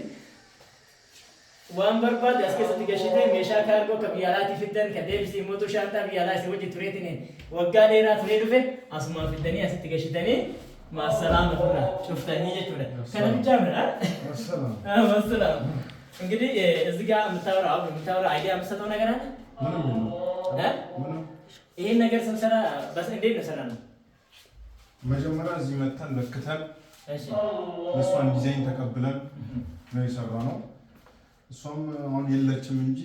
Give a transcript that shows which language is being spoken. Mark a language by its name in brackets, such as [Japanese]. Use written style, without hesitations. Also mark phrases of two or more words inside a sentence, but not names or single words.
[Oromo] Waan barbaade as keessatti gashitee meeshaa kaargoo akka biyya alaatii fiddan kan deebisee mootu shaantaa biyya alaa isii wajjin tureetiin waggaa dheeraa turee dhufe asumaan fiddanii asitti gashitanii maasalaama turra cuftanii jechuudha. Kana bichaa midha. Maasalaama. [Amharic] እንግዲህ እዚህ ጋር የምታወራው አይዲያ የምትሰጠው ነገር አለ? ይሄን ነገር ስንሰራ እንዴት ነው ሰራ ነው? መጀመሪያ እዚህ መተን ለክተን እሷን ዲዛይን ተቀብለን ነው የሰራነው። እሷም አሁን የለችም እንጂ